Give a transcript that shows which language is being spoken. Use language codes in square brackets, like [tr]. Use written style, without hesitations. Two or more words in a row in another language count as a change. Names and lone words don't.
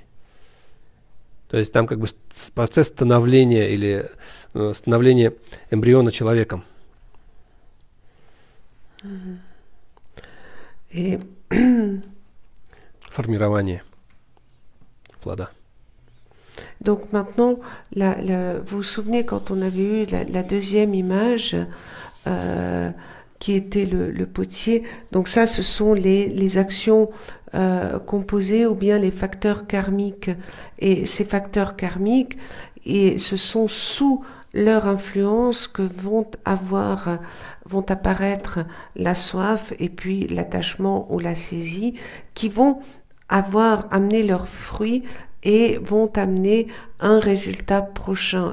[ru] То есть там как бы процесс становления или становления эмбриона человеком. [fr] Et [ru] формирование плода. [fr] donc maintenant, vous vous souvenez quand on avait eu la deuxième image qui était le potier. Donc ça, ce sont les actions composées ou bien les facteurs karmiques. Et ces facteurs karmiques, et ce sont sous leur influence que vont apparaître la soif et puis l'attachement ou la saisie, qui vont avoir amené leurs fruits et vont amener un résultat prochain.